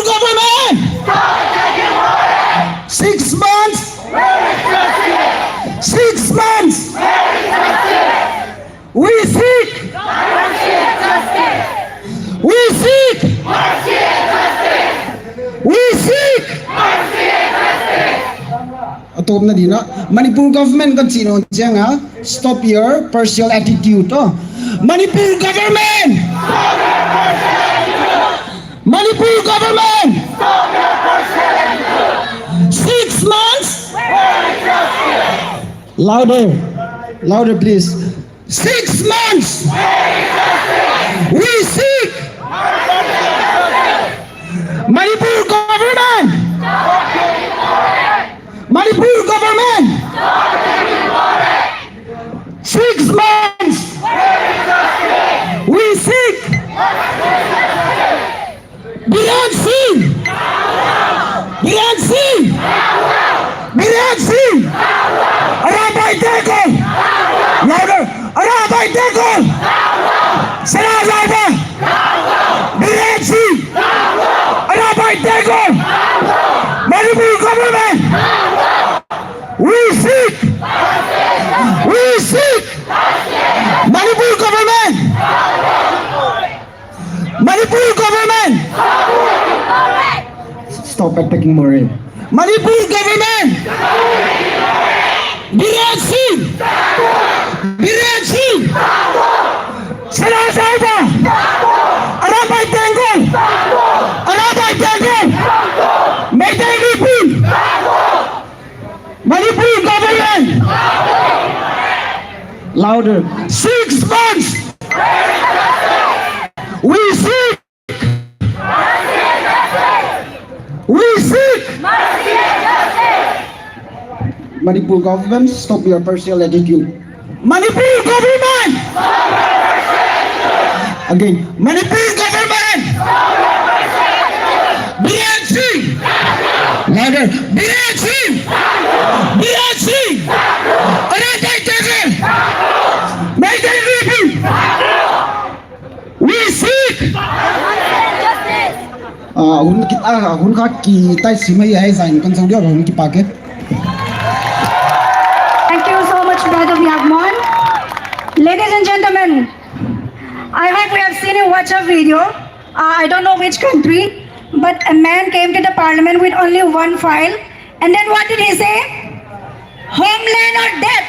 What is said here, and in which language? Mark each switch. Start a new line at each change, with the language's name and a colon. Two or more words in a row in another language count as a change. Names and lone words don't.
English: government stop attacking More 6 months where is justice 6 months where is justice we seek mercy and justice we seek mercy and justice we seek mercy and justice atop na dina Manipur government kan sino changa stop your partial attitude oh Manipur government stop your partial attitude Manipur government stop your partial attitude 6 months where is justice louder please 6 months where is justice we seek Manipur government Manipur government 6 months we seek Biran Singh Biran Singh Biran Singh Arabai Tegol louder Arabai Tegol Sarajaba Biran Singh Arabai Tegol Manipur government we seek Manipur government Manipur government stop attacking More Manipur government Biran Singh Biran Singh Sarajaba Arabai Tegol Arabai Tegol Meday Nipun Manipur government louder 6 months we seek mercy and justice we seek mercy and justice Manipur government, stop your partial attitude. Manipur government! Again, Manipur government! BNC! Louder! BNC! BNC! Another devil! Make it repeat! We seek! Hun kita simay ay zain kan sang dia hun ki paket. Thank you so much, Brother Vyagmon. Ladies and gentlemen, I hope we have seen a WhatsApp video. I don't know which country, but a man came to the parliament with only one file. And then what did he say? Homeland or death.